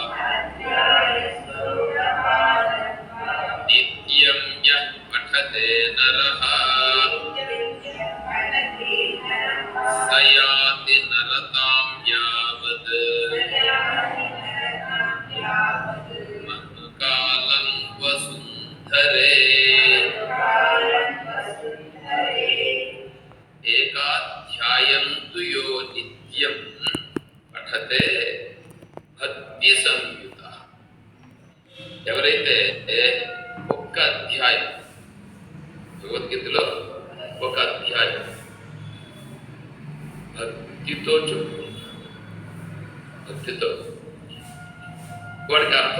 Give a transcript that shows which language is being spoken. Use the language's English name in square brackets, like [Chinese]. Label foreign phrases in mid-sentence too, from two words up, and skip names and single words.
[Sanskrit] नित्यं यः पठते नरः स याति नरकां यावत् मनुकालं वसुन्धरे। एकाध्यायं तु यो नित्यं पठते భక్తి సంయుత. [Telugu] ఎవరైతే ఒక్క అధ్యాయం భగవద్గీతలో ఒక అధ్యాయం భక్తితో చెప్పుకుంటాడు, భక్తితో వాడికి అర్థం